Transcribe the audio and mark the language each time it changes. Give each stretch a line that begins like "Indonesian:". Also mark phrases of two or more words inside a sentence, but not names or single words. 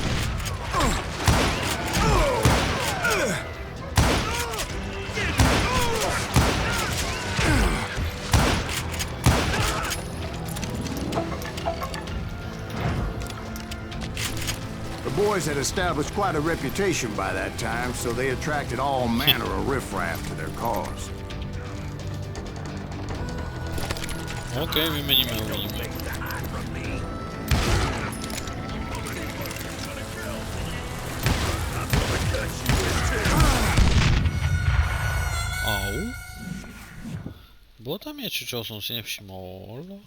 English: The boys had established quite a reputation by that time, so they attracted all manner of riffraff to their cause.
Slovak: OK, vymeníme, uvidíme. Au. Bolo tam niečo, čo som si nevšimol?